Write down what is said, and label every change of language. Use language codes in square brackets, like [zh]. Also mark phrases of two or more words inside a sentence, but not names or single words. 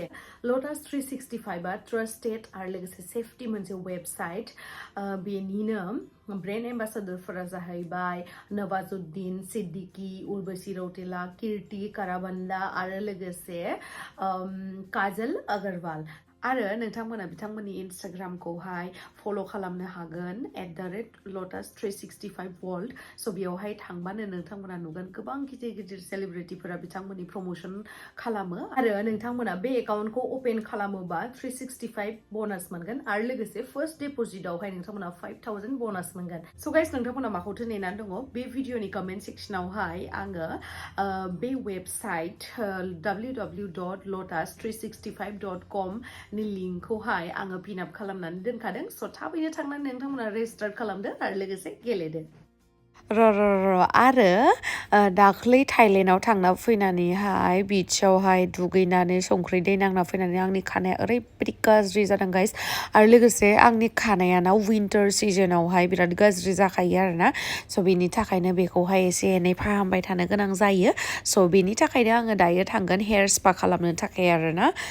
[brx] लटास 365 ट्रास्टेड आरो लोगोसे सेफटि मोनसे वेबसाइट बेनिनो ब्रेन्ड एम्बासादरफोरा जाहैबाय नवाजुद्दिन सिद्दिकी उर्वशी रौतेला कीर्ति काराबान्दा आरो लोगोसे काजल अग्रवाल आरो नोंथांमोना बिथांमोननि इन्स्टाग्रामखौहाय फल' खालामनो हागोन @lotus365world स' बेयावहाय थांबानो नोंथांमोना नुगोन गोबां गिदिर गिदिर सेलिब्रिटिफोरा बिथांमोननि प्रमोसन खालामो आरो नोंथांमोना बे एकाउन्टखौ अपेन खालामोबा 365 ब'नास मोनगोन आरो लोगोसे फार्स्ट डिप'जिटआवहाय नोंथांमोना 5000 ब'नास मोनगोन स' गाइस नोंथांमोना माखौथो नेनानै दङ बे भिडिअनि कमेन्ट सेक्सनावहाय आङो बे वेबसाइट www.lotus365.com नि लिंकखौहाय आङो [en] pin up [brx] खालामनानै दोनखादों स' थाबैनो थांनानै नोंथांमोना रेजिस्टार खालामदो आरो लोगोसे गेलेदो आरो दाख्लै थाइलेण्डआव थांना फैनानैहाय बिचआवहाय दुगैनानै संख्रि दै नांना फैनानै आंनि खानाया ओरैबायदि गाज्रि जादों गाइस आरो लोगोसे आंनि खानायाना विन्टार सिजनावहाय बिराद गाज्रि जाखायो आरोना स' बेनि थाखायनो बेखौहाय एसे एनै फाहामबाय थानो गोनां जायो स' बेनि थाखायनो आङो दायो थांगोन [en] hair spa [brx] खालामनो थाखाय आरोना